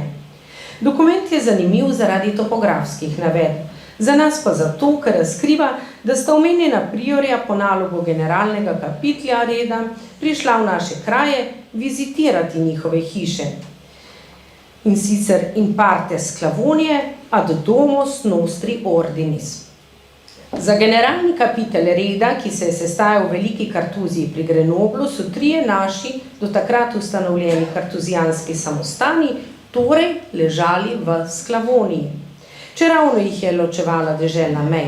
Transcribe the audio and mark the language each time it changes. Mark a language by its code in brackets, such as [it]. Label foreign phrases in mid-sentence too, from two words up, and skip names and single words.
[sl] Dokument je zanimiv zaradi topografskih navedb, za nas pa zato, ker razkriva, da sta omenjena priorja po nalogu generalnega kapitlja reda prišla v naše kraje vizitirati njihove hiše. In sicer [la] in parte Sclavonije ad domos nostri ordinis. [sl] Za generalni kapitel reda, ki se je sestajal v veliki kartuziji pri Grenoblu, so trije naši do takrat ustanovljeni kartuzijanski samostani, torej ležali v Sklavoniji, čeravno jih je ločevala deželna meja.